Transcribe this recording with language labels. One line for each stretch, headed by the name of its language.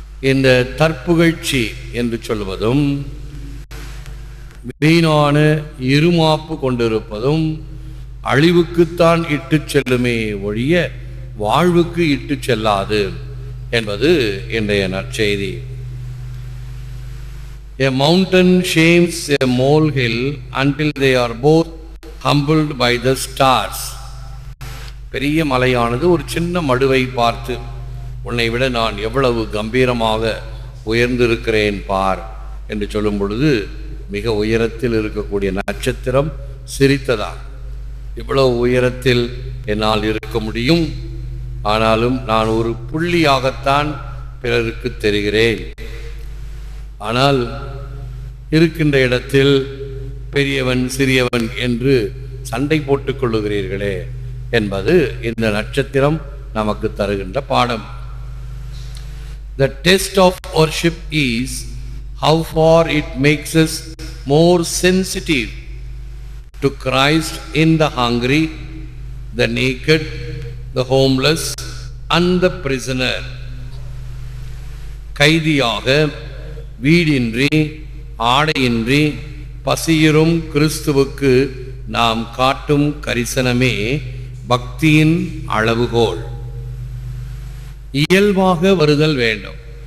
Tamil: இந்த தற்புகழ்ச்சி என்று சொல்வதும் வீணான இருமாப்பு கொண்டிருப்பதும் அழிவுக்குத்தான் இட்டு செல்லுமே ஒழிய வாழ்வுக்கு இட்டு செல்லாது என்பது இன்றைய நற்செய்தி.
English: A mountain shames a molehill until they are both humbled by the stars.
Tamil: பெரிய மலையானது ஒரு சின்ன மடுவை பார்த்து, உன்னை விட நான் எவ்வளவு கம்பீரமாக உயர்ந்திருக்கிறேன் பார் என்று சொல்லும் பொழுது மிக உயரத்தில் இருக்கக்கூடிய நட்சத்திரம் சிரித்ததா, இவ்வளவு உயரத்தில் என்னால் இருக்க முடியும், ஆனாலும் நான் ஒரு புள்ளியாகத்தான் பிறருக்கு தெரிகிறேன், ஆனால் இருக்கின்ற இடத்தில் பெரியவன் சிறியவன் என்று சண்டை போட்டுக் கொள்ளுகிறீர்களே என்பது இந்த நட்சத்திரம் நமக்கு தருகின்ற பாடம்.
English: The test of worship is how far it makes us more sensitive to Christ in the hungry, the naked, the homeless and the prisoner.
Tamil: கைதியாக, வீடின்றி, ஆடையின்றி பசியிரும் கிறிஸ்துவுக்கு நாம் காட்டும் கரிசனமே பக்தியின் அளவுகோல். இயல்பாக வருதல் வேண்டும்.